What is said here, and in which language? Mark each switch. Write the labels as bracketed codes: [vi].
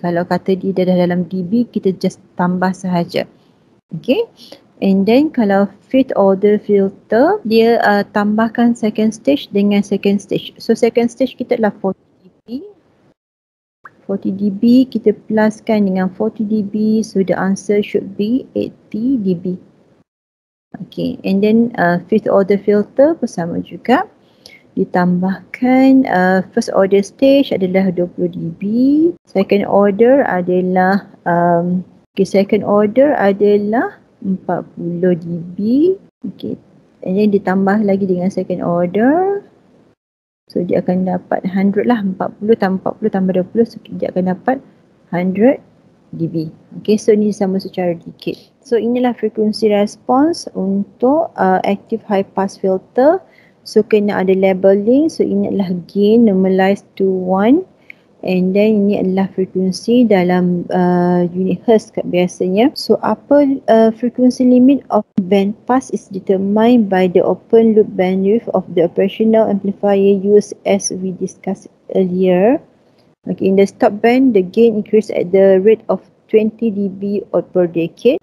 [ms] Kalau kata dia dah dalam dB, kita just tambah sahaja. Okay. [en] And then kalau fifth order filter, dia tambahkan second stage dengan second stage. So second stage kita adalah 40 dB. [ms] 40 dB kita pluskan dengan 40 dB. [en] So the answer should be 80 dB. Okay. And then fifth order filter bersama juga. [ms] Ditambahkan first order stage adalah 20 dB. [en] Second order adalah second order adalah 40 dB. Okay. And then ditambah lagi dengan second order. [ms] So dia akan dapat 100 lah. 40 tambah 40 tambah 20. So dia akan dapat 100 dB. Okay, so ini sama secara decade. [en] So inilah frekuensi respons untuk active high pass filter. [ms] So kena ada labeling. So ini adalah gain normalized to 1. And then ini adalah frekuensi dalam unit hertz biasanya. [en] So apa frekuensi limit of band pass is determined by the open loop bandwidth of the operational amplifier used as we discussed earlier. Okay, in the stop band, the gain increases at the rate of 20 dB per decade.